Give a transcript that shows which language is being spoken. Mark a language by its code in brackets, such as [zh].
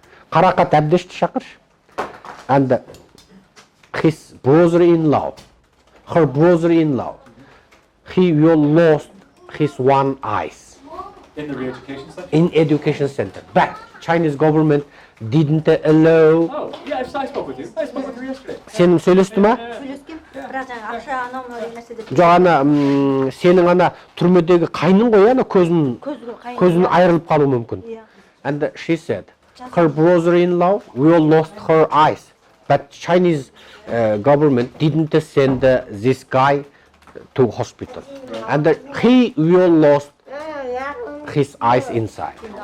[en] Karakat Abdesh шақыршы. And his brother-in-law, her brother-in-law, he will lost his one eyes. In the re-education center? In education center. But Chinese government didn't allow. Oh, yeah, I spoke with you. I spoke with her yesterday. [kk] Сенің сөйлесті ма? Сөйлескен, бірақ жаңа ақша анау мынау нәрсе деп. Жоқ ана сенің ана түрмедегі қайның ғой ана көзін айырылып қалуы мүмкін. [en] And she said her brother-in-law will lost her eyes, but Chinese government didn't send this guy to hospital, and he will lost his eyes inside.